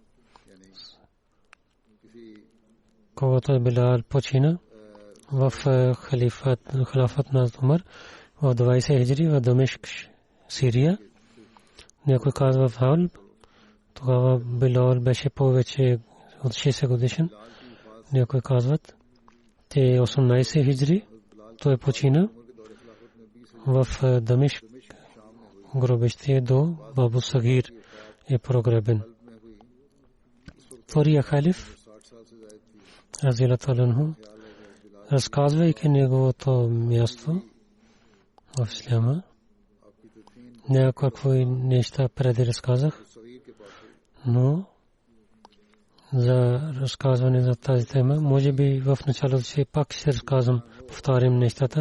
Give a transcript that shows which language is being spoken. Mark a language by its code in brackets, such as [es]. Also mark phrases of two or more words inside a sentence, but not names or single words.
[bg] Когато Билал почина в халифат на Умар в 20 хиджри в Дамешк, Сирия, някой казва в Халб, тогава Билал беше повече от 60 годишен. Някой казват, че 18 хиджри той почина в Дамешк, гробище до Бабу Сагир е прогребен. Втория халиф, [ar] رضي الله عنه, [bg] разказвайки неговото място в исляма, някакви неща преди разказах, но за разказване за тази тема, може би в началото си пак ще разказвам, повторим нещата.